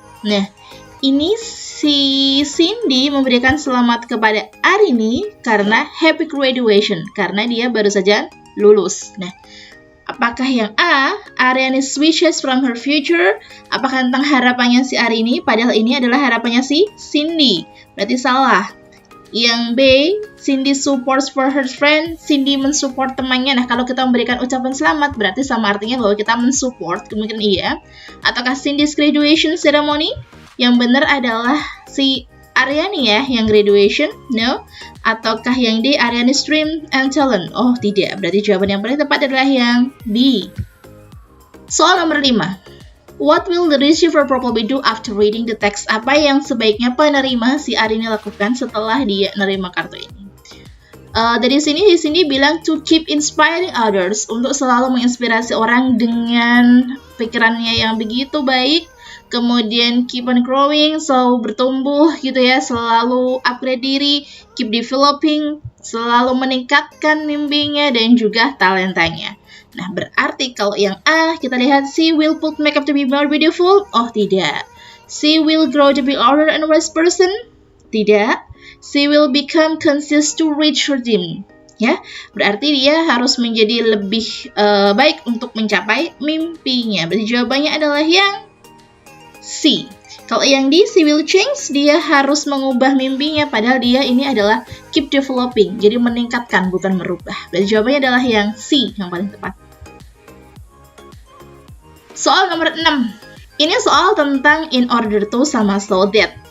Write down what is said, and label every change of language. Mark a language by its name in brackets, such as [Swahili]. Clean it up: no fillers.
[Indonesian] Nah, ini si Cindy memberikan selamat kepada Arini karena happy graduation, karena dia baru saja lulus. Nah, apakah yang A, [English] Ariani's wishes from her future? [Indonesian] Apakah tentang harapannya si Arini? Padahal ini adalah harapannya si Cindy. Berarti salah. Yang B, [English] Cindy supports for her friend. [Indonesian] Cindy mensupport temannya. Nah, kalau kita memberikan ucapan selamat, berarti sama artinya bahwa kita mensupport. Kemungkinan iya. Ataukah [English] Cindy's graduation ceremony? [Indonesian] Yang benar adalah si Ariani ya, yang graduation. [English] No. [Indonesian] Ataukah yang D, [English] Ariani's dream and talent? [Indonesian] Oh, tidak. Berarti jawaban yang paling tepat adalah yang B. Soal nomor 5. [English] What will the receiver probably do after reading the text? [Indonesian] Apa yang sebaiknya penerima si Arini lakukan setelah dia menerima kartu ini? Dari sini, di sini bilang [English] to keep inspiring others, [Indonesian] untuk selalu menginspirasi orang dengan pikirannya yang begitu baik. Kemudian [English] keep on growing, [Indonesian] selalu bertumbuh gitu ya, selalu upgrade diri, [English] keep developing, [Indonesian] selalu meningkatkan mimpinya dan juga talentanya. Nah, berarti kalau yang A, kita lihat [English] she will put makeup to be more beautiful. [Indonesian] Oh, tidak. [English] She will grow to be older and wise person. [Indonesian] Tidak. [English] She will become conscious to reach her dream. [Indonesian] Ya, berarti dia harus menjadi lebih baik untuk mencapai mimpinya. Berarti jawabannya adalah yang C. Kalau yang D, [English] she will change, [Indonesian] dia harus mengubah mimpinya, padahal dia ini adalah [English] keep developing, [Indonesian] jadi meningkatkan bukan merubah. Berarti jawabannya adalah yang C yang paling tepat. Soal nomor 6. Ini soal tentang [English] in order to [Indonesian] sama [English] so that.